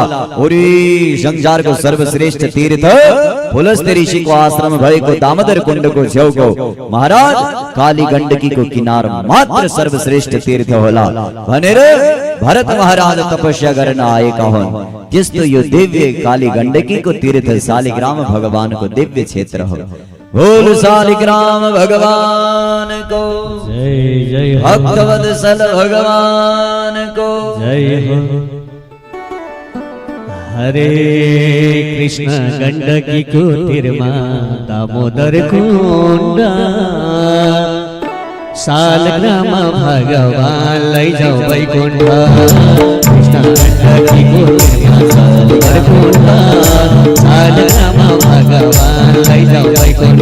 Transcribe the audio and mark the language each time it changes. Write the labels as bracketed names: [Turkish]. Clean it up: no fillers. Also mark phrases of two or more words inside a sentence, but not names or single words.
[Nepali] ओरी संसारको सर्वश्रेष्ठ तीर्थ पुलस्त्य ऋषिको आश्रम भएको दामोदर कुण्डको छेउको महाराज काली गण्डकीको किनार मात्र सर्वश्रेष्ठ तीर्थ होला भनेर भरत महाराज तपस्या गर्न आएका हुन्। त्यस्तो यो दिव्य काली गण्डकीको तीर्थ शालिग्राम भगवानको दिव्य क्षेत्र हो। बोल शालिग्राम भगवान को जय जय हो। भक्तवत्सल भगवान को जय हो। हरे कृष्ण गण्डकी को तीरमा दामोदर कुण्ड शालिग्राम भगवान लैजाऊ वैकुण्ठ। कृष्ण गण्डकी को तीरमा दामोदर कुण्ड शालिग्राम भगवान लैजाऊ वैकुण्ठ।